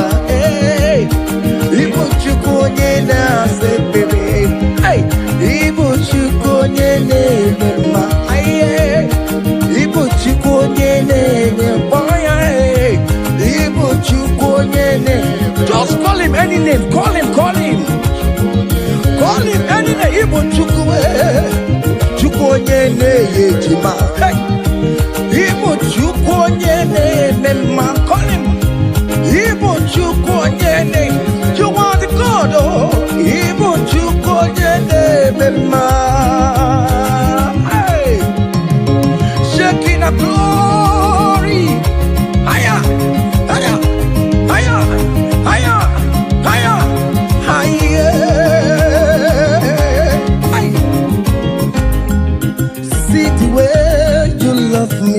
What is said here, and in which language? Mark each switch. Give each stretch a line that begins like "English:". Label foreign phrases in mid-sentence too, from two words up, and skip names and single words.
Igbo: Ịbụ Chukwu onye na-asa ekpere. Ịbụ Chukwu onye na-eme mma. Ịbụ Chukwu onye na-enye mkpọya. Ịbụ Chukwu onye na-enye.
English: Just call him any name. Call him. Call him any name.
Igbo: Ịbụ Chukwu Chukwu onye na-enye ejima. Ịbụ Chukwu onye na-eme mma.
English: Call him.
Igbo: Ịbụ Chukwu onye na-enye.
English: You are the God.
Igbo: Ịbụ Chukwu onye na-eme mma.
English: Shaking a glory. Higher. See the way you love me.